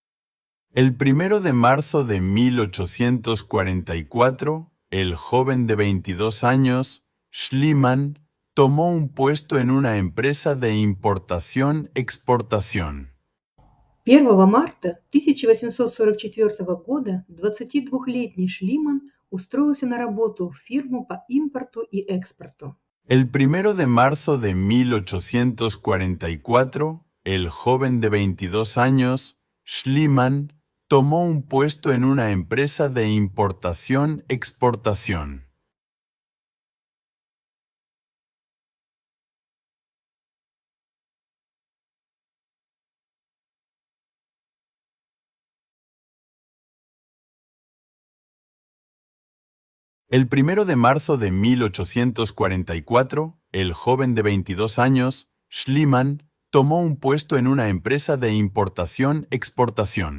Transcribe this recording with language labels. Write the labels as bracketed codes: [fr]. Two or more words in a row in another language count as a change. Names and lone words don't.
[es] El 1 de marzo de 1844, el joven de 22 años, Schliemann, tomó un puesto en una empresa de importación-exportación. [ru] 1 марта 1844 года 22-летний Шлиман устроился на работу в фирму по импорту и экспорту. [es] El 1 de marzo de 1844, el joven de 22 años, Schliemann, tomó un puesto en una empresa de importación-exportación. El 1 de marzo de 1844, el joven de 22 años, Schliemann, tomó un puesto en una empresa de importación-exportación.